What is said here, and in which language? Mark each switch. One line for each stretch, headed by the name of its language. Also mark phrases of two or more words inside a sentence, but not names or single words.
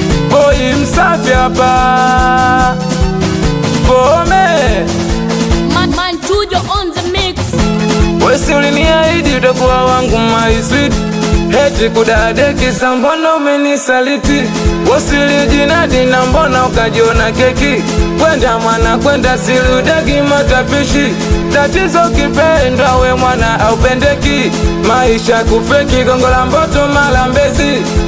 Swahili: Boy msafi hapa. Pome.
English: Man, man, Tujo on the mix.
Swahili: Wewe si uliniahidi utakuwa wangu,
English: my sweet.
Swahili: Eti kudadeki, sa mbona umenisaliti? Wewe si ulijinadi, na mbona ukajiona keki? Kwenda mwana, kwenda, si udagi matapishi. Tatizo kipendwa, we mwana, haupendeki. Maisha kufeki, Gongo la Mboto, Malambezi.